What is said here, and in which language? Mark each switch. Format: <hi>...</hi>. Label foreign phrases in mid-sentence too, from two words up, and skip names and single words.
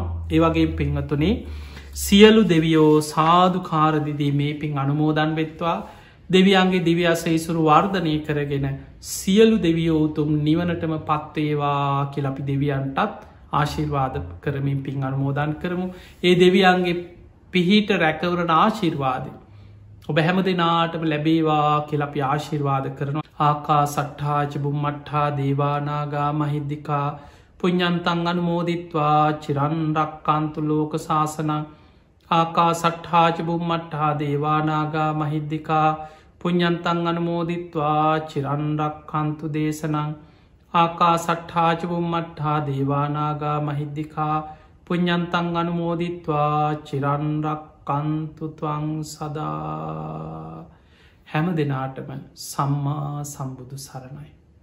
<si>ඒවගේ පින්වතුනේ සියලු දෙවියෝ සාධකාරදිදී මේ පින් අනුමෝදන් වෙත්වා දෙවියන්ගේ දිව්‍යසයිසුරු වර්ධනය කරගෙන සියලු දෙවියෝ උතුම් නිවනටම පත්වේවා කියල අපි දෙවියන්ටත් ආශිර්වාද කරමින් පින් අනුමෝදන් කරමු. ඒ දෙවියන්ගේ පිහිට රැකවරන ආශිර්වාදය ඔබ හැම දෙනාටම ලැබේවා කියලපි ආශිර්වාද කරනවා.</si> <pi>ආකා සට්හාච බුම්මට්හා දේවානාගා මහිද්දිකා පුඤ්ඥන්තන් අනුමෝදිත්වා චිරන්රක්කාන්තු ලෝක ශාසනං ආකා සට්හාච බුම්මට්හා දේවානාගා මහිද්දිකා පුඤ්ඥන්තන් අනුමෝදිත්වා චිරන්රක්කන්තු දේශනං ආකා සට්හාච බුම්මට්හා දේවානාගා මහිද්දිකා පුඤ්ඥන්තන් අනුමෝදිත්වා චිරන්රක් රක්කන්තුත්වං සදා.</pi> <si>හැම දෙනාටම සම්මා සම්බුදු සරණයි.</si>